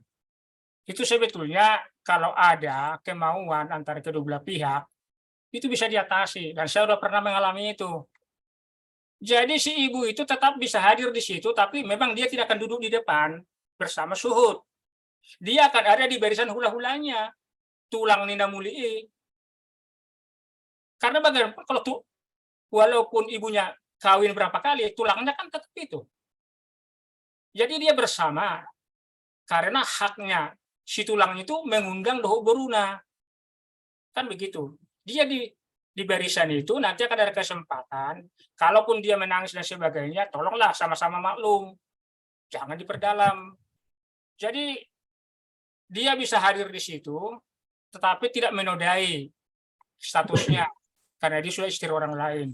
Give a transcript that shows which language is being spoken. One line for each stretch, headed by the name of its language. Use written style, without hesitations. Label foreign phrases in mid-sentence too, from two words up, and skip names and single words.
Indonesian: Itu sebetulnya kalau ada kemauan antara kedua belah pihak, itu bisa diatasi. Dan saya sudah pernah mengalami itu. Jadi si ibu itu tetap bisa hadir di situ, tapi memang dia tidak akan duduk di depan bersama suhud. Dia akan ada di barisan hula-hulanya, tulang Nina Mulii. Karena bagaimana kalau walaupun ibunya kawin berapa kali, tulangnya kan tetap itu. Jadi dia bersama, karena haknya si tulang itu mengundang
Batak Toba: doho boruna.
Indonesian: Kan begitu. Dia di barisan itu nanti akan ada kesempatan, kalaupun dia menangis dan sebagainya, tolonglah sama-sama maklum. Jangan diperdalam. Jadi dia bisa hadir di situ, tetapi tidak menodai statusnya, karena dia sudah istri orang lain.